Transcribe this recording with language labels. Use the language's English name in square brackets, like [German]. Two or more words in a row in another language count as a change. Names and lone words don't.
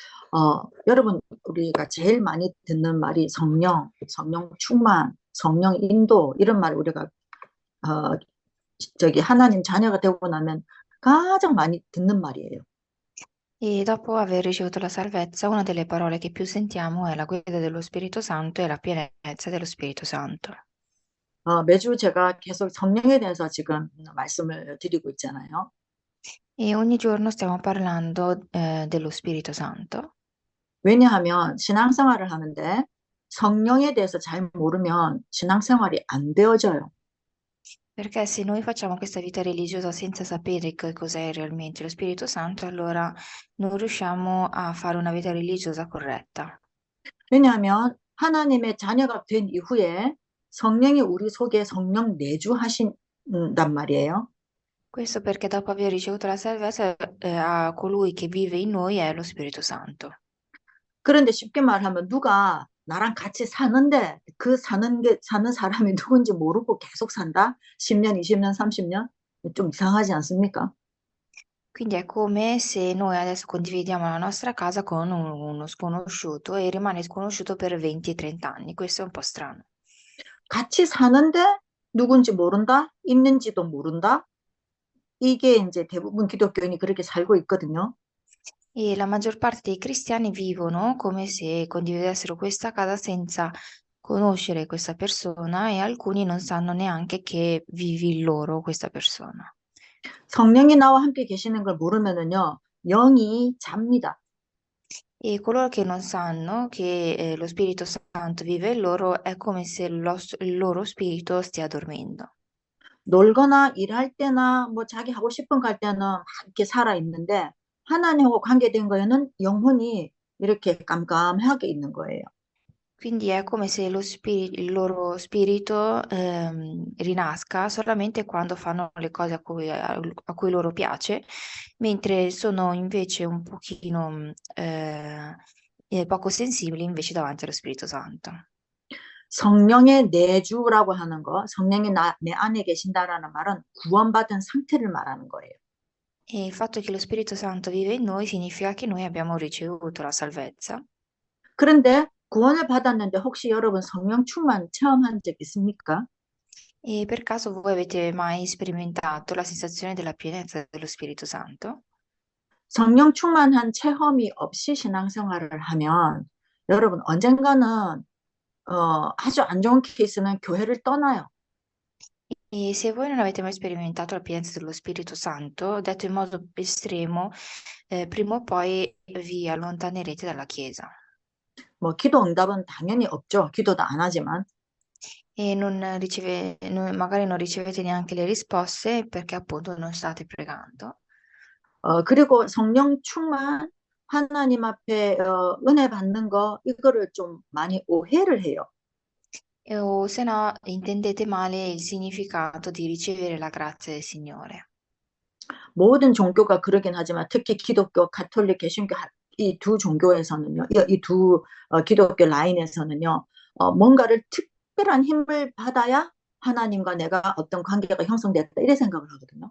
[Korean] 여러분, 우리가 제일 많이 듣는 말이 성령 충만, 성령 인도, 이런 말 우리가, 어, 하나님 자녀가 되고 나면 가장 많이 듣는 말이에요. [Italian] E dopo aver ricevuto la salvezza, una delle parole che più sentiamo è la guida dello Spirito Santo e la pienezza dello Spirito Santo. [Korean] 매주 제가 계속 성령에 대해서 지금 말씀을 드리고 있잖아요. [Italian] E ogni giorno stiamo parlando dello Spirito Santo, [Korean] 왜냐하면 신앙생활을 하는데 성령에 대해서 잘 모르면 신앙생활이 안 되어져요. [Italian] perché se noi facciamo questa vita religiosa senza sapere che cos'è realmente lo Spirito Santo, allora non riusciamo a fare una vita religiosa corretta. [Korean] 왜냐하면 하나님의 자녀가 된 이후에 성령이 우리 속에 성령 내주하신단 말이에요. [Italian] Questo perché dopo aver ricevuto la salvezza, a colui che vive in noi è lo Spirito Santo. [Korean] 그런데 쉽게 말하면 누가 나랑 같이 사는데 그 사는 사람이 누군지 모르고 계속 산다? 10년, 20년, 30년? 좀 이상하지 않습니까? [Italian] Quindi è come se noi adesso condividiamo la nostra casa con uno sconosciuto e rimane sconosciuto per 20 e 30 anni. Questo è un po' strano. [Korean] 같이 사는데 누군지 모른다? 있는지도 모른다? 이게 이제 대부분 기독교인이 그렇게 살고 있거든요. [Italian] E la maggior parte dei cristiani vivono come se condividessero questa casa senza conoscere questa persona e alcuni non sanno neanche che vivi in loro questa persona. [Korean] 성령이 나와 함께 계시는 걸 모르면은요, 영이 잡니다. [Italian] E coloro che non sanno che lo Spirito Santo vive in loro è come se il loro spirito stia dormendo. [Korean] 놀거나 일할 때나 뭐 자기 하고 싶은 거 할 때는 막 이렇게 살아 있는데 하나님하고 관계된 거에는 영혼이 이렇게 깜깜하게 있는 거예요. [Italian] Quindi è come se il loro spirito rinasca solamente quando fanno le cose a cui loro piace, mentre sono invece un pochino poco sensibili invece davanti allo Spirito Santo. [Korean] 성령의 내주라고 하는 거, 성령이 내 안에 계신다라는 말은 구원받은 상태를 말하는 거예요. [Italian] E il fatto che lo Spirito Santo vive in noi significa che noi abbiamo ricevuto la salvezza. [Korean] 그런데 구원을 받았는데 혹시 여러분 성령 충만 체험한 적 있습니까? [Italian] E per caso voi avete mai sperimentato la sensazione della pienezza dello Spirito Santo? [Korean] 성령 충만한 체험이 없이 신앙생활을 하면 여러분 언젠가는 아주 안 좋은 케이스는 교회를 떠나요. [Italian] E se voi non avete mai sperimentato la pienza dello Spirito Santo, detto in modo estremo, prima o poi vi allontanerete dalla Chiesa. [Korean] 뭐 기도 응답은 당연히 없죠. 기도도 안 하지만. [Italian] E magari non ricevete neanche le risposte perché appunto non state pregando. [Korean] 그리고 성령 충만 하나님 앞에 은혜 받는 거 이거를 좀 많이 오해를 해요. [Italian] O se no, intendete male il significato di ricevere la grazia del Signore. [Korean] 모든 종교가 그러긴 하지만 특히 기독교, 가톨릭, 개신교 이 두 종교에서는요, 이 두 기독교 라인에서는요, 뭔가를 특별한 힘을 받아야 하나님과 내가 어떤 관계가 형성됐다 이래 생각을 하거든요.